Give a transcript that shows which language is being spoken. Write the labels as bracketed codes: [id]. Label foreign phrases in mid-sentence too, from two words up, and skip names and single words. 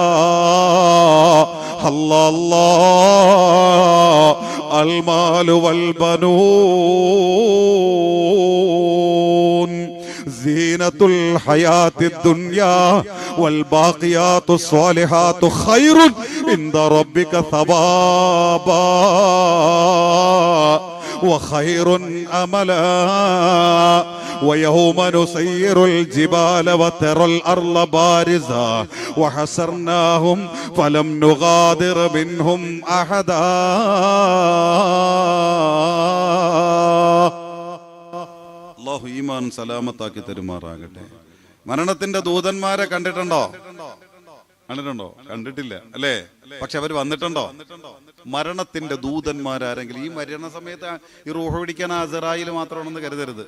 [ar] ألا المال والبنون زينة الحياة الدنيا والباقيات الصالحات خير عند ربك ثوابا وخير أملا ويوم نسير الجبال وترى الأرض بارزة وحشرناهم فلم نغادر منهم أحدا. [ml] അല്ലാഹു ഈമാൻ സലാമത്താക്കി തരുമാറാകട്ടെ. മരണത്തിന്റെ ദൂതന്മാരെ കണ്ടിട്ടുണ്ടോ? കണ്ടിട്ടില്ല അല്ലേ? പക്ഷെ അവർ വന്നിട്ടുണ്ടോ? മരണത്തിന്റെ ദൂതന്മാരാരെങ്കിലും ഈ മരണ സമയത്ത് ഈ റൂഹ് പിടിക്കാൻ അസ്റായിൽ മാത്രമാണെന്ന് കരുതരുത്.